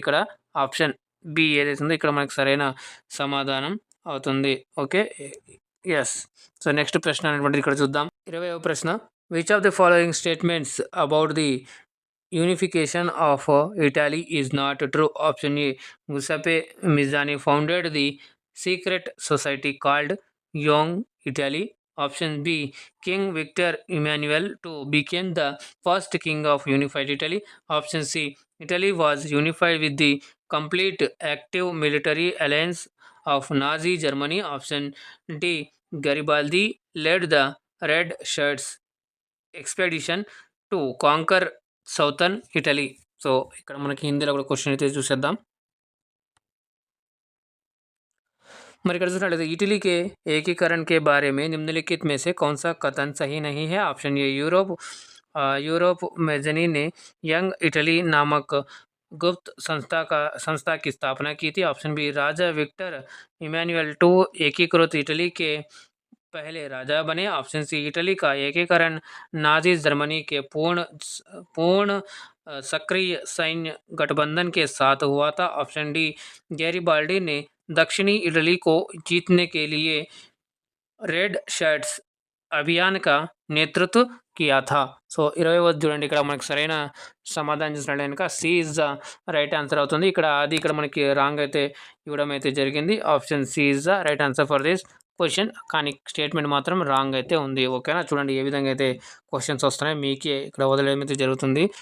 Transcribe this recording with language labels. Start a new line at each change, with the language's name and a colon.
Telugu: ఇక్కడ option B ఏదైతే ఉందో ఇక్కడ మనకి సరైన సమాధానం అవుతుంది. Okay, yes. సో నెక్స్ట్ ప్రశ్న అనేటువంటిది ఇక్కడ చూద్దాం. 20వ ప్రశ్న.
English: Which of the following statements about the unification of Italy is not true? Option A Giuseppe Mazzini founded the secret society called Young Italy. Option B King Victor Emmanuel II became the first king of unified Italy. Option C Italy was unified with the complete active military alliance of Nazi Germany. Option D Garibaldi led the Red Shirts expedition to conquer southern Italy.
Telugu: So ఇక్కడ మనకి హిందీలో కూడా question అయితే చూసేద్దాం. మరి ఇక్కడ చూసినట్లయితే
Hindi: Italy के एकीकरण के बारे में निम्नलिखित में से कौन सा कथन सही नहीं है? ऑप्शन ए यूरोप मेजनी ने यंग इटली नामक गुप्त संस्था की स्थापना की थी. ऑप्शन बी राजा विक्टर इमैनुअल II एकीकृत इटली के पहले राजा बने. ऑप्शन सी इटली का एकीकरण नाजी जर्मनी के पूर्ण सक्रिय सैन्य गठबंधन के साथ हुआ था. ऑप्शन डी गैरिबाल्डी ने दक्षिणी इटली को जीतने के लिए रेड शर्ट्स అభియాన్ కా నేతృత్వ కియా థా.
Telugu: సో 20వ చూడండి. ఇక్కడ మనకి సరైన సమాధానం చూసినట్లయితే కనుక
English: C is the right answer
Telugu: అవుతుంది. ఇక్కడ మనకి రాంగ్ అయితే ఇవ్వడం అయితే జరిగింది.
English: Option C is the right answer for this question.
Telugu: కానీ స్టేట్మెంట్ మాత్రం రాంగ్ అయితే ఉంది. ఓకేనా, చూడండి ఏ విధంగా అయితే క్వశ్చన్స్ వస్తున్నాయి మీకే ఇక్కడ వదిలేమైతే జరుగుతుంది.